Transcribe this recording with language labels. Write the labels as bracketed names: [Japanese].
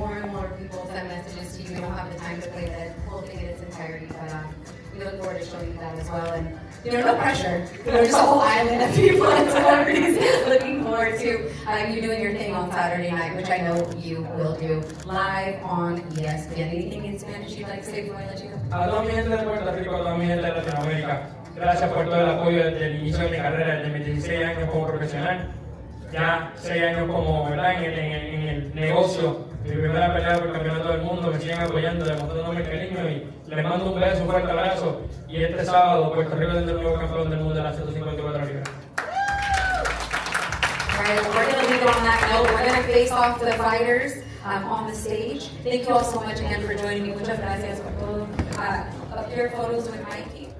[English] More and more people send messages to you. We don't have the time to play the whole thing in its entirety, but we look forward to showing you that as well. And no pressure. Just a whole island of people and celebrities looking forward to you doing your thing on Saturday night, which I know you will do live on ESPN. Anything in Spanish you'd like to say before I let you go? [Spanish] A toda mi gente de Puerto Rico, a toda mi gente de Latinoamérica, gracias por todo el apoyo desde el inicio de mi carrera, desde mis 16 años como profesional, ya 6 años como ¿verdad? En el negocio, mi primera pelea por el campeonato del mundo, me siguen apoyando, demostrándome cariño y les mando un beso, un fuerte abrazo. Y este sábado, Puerto Rico es el nuevo campeón del mundo de las 154 libras. [English] All right, we're going to leave it on that note. We're going to face off the fighters on the stage. Thank you all so much again for joining me. [Spanish] Muchas gracias por todo. [English] Up here, photos with Mikey.